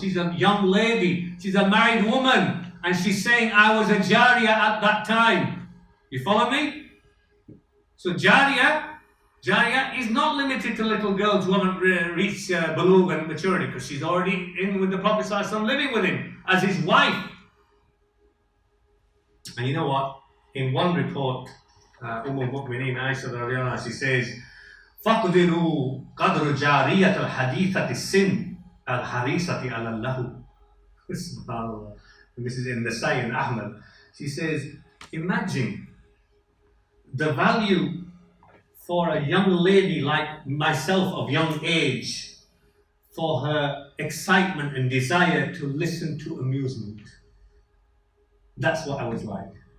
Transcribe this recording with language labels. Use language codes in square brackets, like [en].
[en] She's a young lady. She's a married woman. And she's saying, I was a Jariyah at that time. You follow me? So Jariyah is not limited to little girls who haven't reached bulugh and maturity, because she's already in with the Prophet ﷺ, living with him as his wife. And you know what? In one report, Mu'mineen Aisha, she says, [ar] فَقْدِرُوا قَدْرُ جَارِيَةَ الْحَدِيثَةِ السِّنِّ الْحَرِيصَةِ عَلَى اللَّهُ. SubhanAllah. [en] And this is in the Shaykh Ahmed. She says, imagine the value for a young lady like myself of young age, for her excitement and desire to listen to amusement. That's what I was like.